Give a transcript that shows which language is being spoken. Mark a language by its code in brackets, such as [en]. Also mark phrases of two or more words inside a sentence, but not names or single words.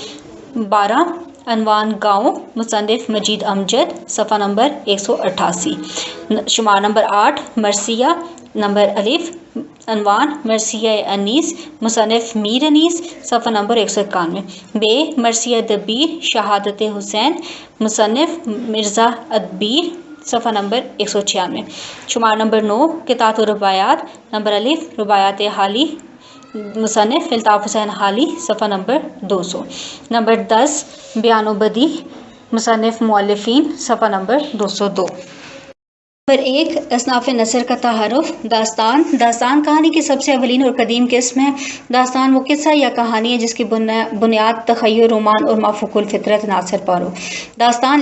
[ur] 12 عنوان گاؤں مصنف مجید امجد صفحہ نمبر 188 شمار نمبر 8 مرثیہ نمبر الف عنوان مرثیہ انیس مصنف میر انیس صفحہ نمبر 191 بے مرثیہ دبیر شہادت حسین مصنف مرزا ادبیر صفحہ نمبر 196 شمار نمبر 9 قطعات و روایات نمبر الف روایات حالی مصنف الطاف حسین حالی صفحہ نمبر 200 نمبر 10 بیان و بدیع مصنف مؤلفین صفحہ نمبر 202 نمبر 1 اصناف نثر کا تعارف داستان کہانی کی سب سے اولین اور قدیم قسم ہے داستان وہ قصہ یا کہانی ہے جس کی بنیاد تخیل رومان اور مافوق الفطرت عناصر پر ہو داستان